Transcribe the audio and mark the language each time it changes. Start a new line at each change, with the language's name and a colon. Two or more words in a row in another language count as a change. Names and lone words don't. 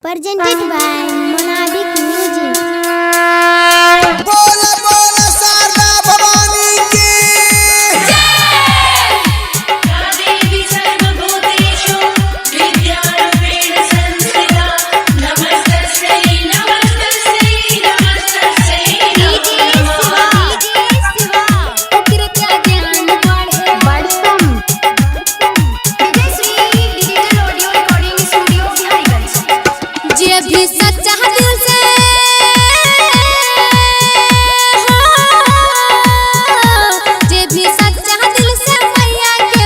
English: presented by Monadic Music.
Bhojpuri: बोला बोला शारदा भवानी की
Sanskrit: देवी सर्वभूतेषु विद्यारूपेण संस्थिता नमस्तस्यै नमस्तस्यै नमस्तस्यै नमो
Bhojpuri: जे भी सच्चा दिल से जे भी सच्चा दिल से मैया के